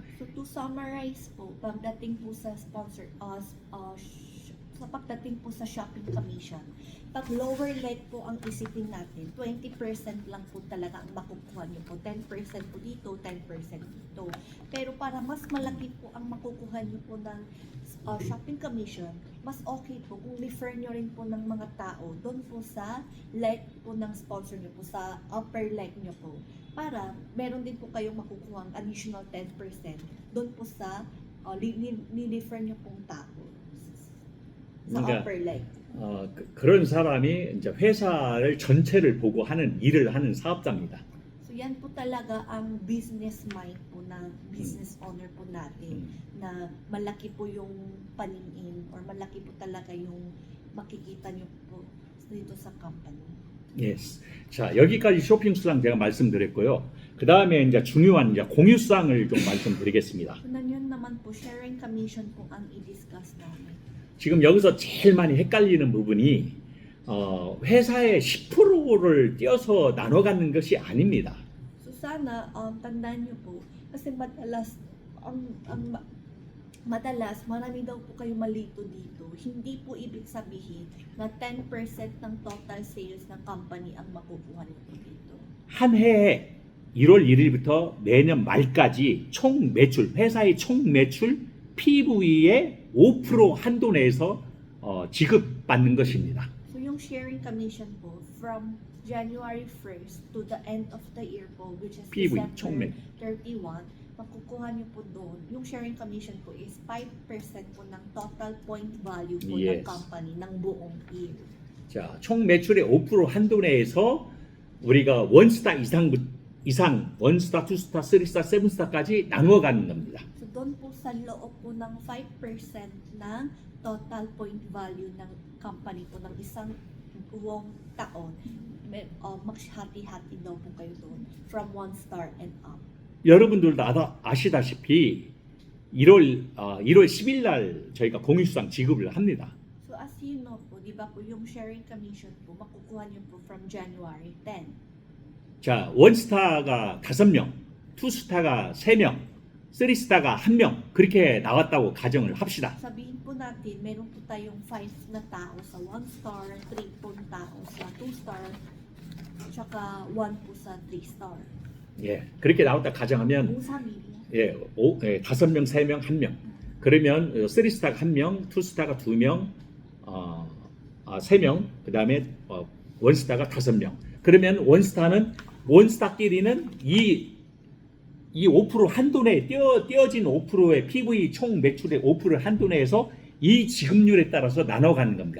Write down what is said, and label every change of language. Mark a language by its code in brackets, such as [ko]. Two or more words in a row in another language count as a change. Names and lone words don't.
[tl] So to summarize po, pagdating po sa sa pagdating po sa [en] shopping commission, [tl] pag [en] lower leg [tl] po ang isipin natin, 20% lang po talaga ang makukuha niyo po. 10% po dito, 10% dito. Pero para mas malaki po ang makukuha niyo po ng [en] shopping commission, [tl] mas okay po kung refer niyo rin po ng mga tao doon po sa leg po ng sponsor niyo po, sa [en] upper leg [tl] niyo po. Para meron din po kayong makukuha ang additional 10% doon po sa ni-refer niyo pong tao sa [ko] 그러니까 [en] upper leg. [ko] 그런 사람이 이제 회사를 전체를 보고 하는 일을 하는 사업자입니다. [tl] So yan po talaga ang [en] business mind [tl] po na [en] business owner [tl] po natin na malaki po yung paningin or malaki po talaga yung makikita niyo po dito sa company. Yes. [ko] 자, 여기까지 쇼핑 수당 제가 말씀드렸고요. 그 다음에 이제 중요한 이제 공유 수당을 좀 말씀드리겠습니다. [tl] So yun 나만 po [en] sharing commission [tl] po ang i-discuss namin. [ko] 지금 여기서 제일 많이 헷갈리는 부분이 회사의 10%를 띄어서 나눠 갖는 것이 아닙니다. [tl] So sana tandaan niyo po kasi madalas marami daw po kayo malito dito. Hindi po ibig sabihin na 10% ng [en] total sales [tl] ng company ang makukuha niyo po dito. [ko] 한 해에 1월 1일부터 내년 말까지 총 매출, 회사의 총 매출 PV의 5% 한도 내에서 지급받는 것입니다. [en] So [tl] yung yung [en] sharing commission po from January 1st to the end of the year po, which is PV, December [ko] 총매. [tl] 31, makukuha niyo po doon. Yung [en] sharing commission [tl] po is 5% po ng [en] total point value [tl] po ng Yes. company ng buong year. [ko] 자, 총 매출의 5% 한도 내에서 우리가 원스타 이상 원스타, 투스타, 쓰리스타, 세븐스타까지 나누어 가는 겁니다. [tl] So doon po sa loob po ng 5% ng [en] total point value [tl] ng company po ng isang buong taon, maghati-hati daw po kayo doon [en] from 1 star and up. [ko] 여러분들도 아시다시피 1월 10일 날 저희가 공유수당 지급을 합니다. [en] So as you know [tl] po, di ba po yung [en] sharing commission [tl] po, makukuha niyo po [en] from January 10. [ko] 자, 원스타가 5명, 투스타가 3명, 쓰리스타가 1명 그렇게 나왔다고 가정을 합시다. [tl] Sabihin po natin, meron po tayong 5 na tao sa 1 star, 3 po tao sa 2 star, tsaka 1 po sa 3 star. [ko] 예, 그렇게 나왔다 가정하면 [tl] Kung sa media. [ko] 예, 5명, 3명, 1명. 그러면 쓰리스타가 1명, 투스타가 2명, 3명, 그 다음에 원스타가 5명. 그러면 원스타끼리는 이 5% 한도 내에 띄어진 5%의 PV 총 매출의 5%를 한도 내에서 이 지급률에 따라서 나눠가는 겁니다.